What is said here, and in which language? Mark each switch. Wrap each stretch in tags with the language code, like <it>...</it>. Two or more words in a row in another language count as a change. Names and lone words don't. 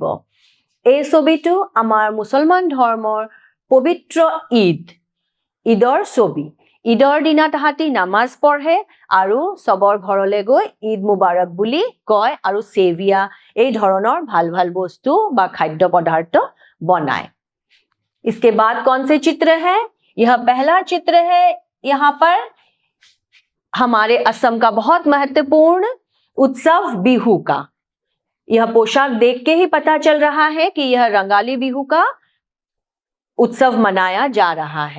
<as>এই ছবিটো আমাৰ মুছলমান ধৰ্মৰ পবিত্ৰ ঈদৰ ছবি। ঈদৰ দিনা তাহাঁতি নামাজ পঢ়ে আৰু চবৰ ঘৰলৈ গৈ</as> <ar>عيد مبارك</ar> <as>বুলি কয় আৰু সেভিয়া এই ধৰণৰ ভাল ভাল বস্তু বা খাদ্য পদাৰ্থ बनाए।</as> <hi>इसके बाद कौन से चित्र है? यह पहला चित्र है। यहाँ पर हमारे असम का बहुत महत्वपूर्ण उत्सव बिहू का। यह पोशाक देख के ही पता चल रहा है कि यह रंगाली बिहू का उत्सव मनाया जा रहा है।</hi>